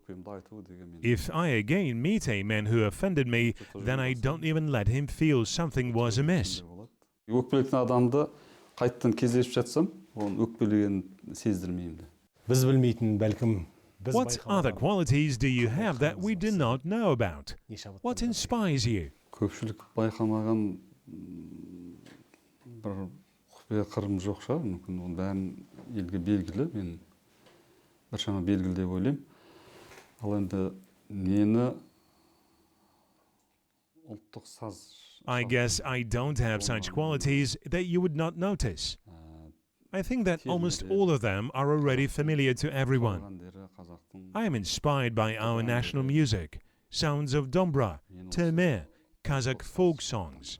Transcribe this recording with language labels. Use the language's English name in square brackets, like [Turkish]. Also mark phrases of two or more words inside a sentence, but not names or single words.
[English] If I again meet a man who offended me, then I don't even let him feel something was amiss. What other qualities do you have that we do not know about? What inspires you? [Kazakh] Қырым жоқ шығар, мүмкін оның бәрін елге белгілі, мен біршама белгілі деп ойлаймын. Ал енді нені ұлттық саз... [English] I guess I don't have such qualities that you would not notice. I think that almost all of them are already familiar to everyone. I am inspired by our national music, sounds of Dombra, Termeh, Kazakh folk songs.